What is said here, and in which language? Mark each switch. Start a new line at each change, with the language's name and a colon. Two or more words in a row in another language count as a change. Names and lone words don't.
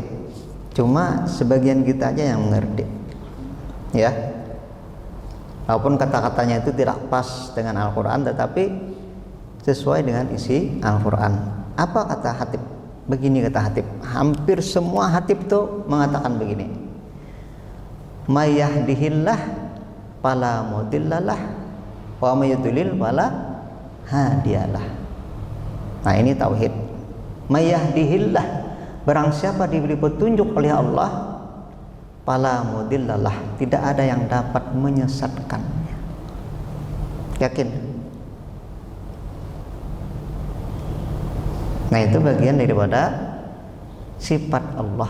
Indonesian: Cuma sebagian kita aja yang mengerti. Ya. Walaupun kata-katanya itu tidak pas dengan Al-Quran, tetapi sesuai dengan isi Al-Quran. Apa kata khatib? Begini kata khatib. Hampir semua khatib itu mengatakan begini.
Arabic: من يهده الله فلا مضل له ومن يضلل فلا هادي له.
Indonesian: Nah, ini tauhid.
Arabic: من يهده الله,
Indonesian: barang siapa diberi petunjuk oleh Allah,
Arabic: فلا مضل له,
Indonesian: tidak ada yang dapat menyesatkannya. Yakin? Nah, itu bagian daripada sifat Allah.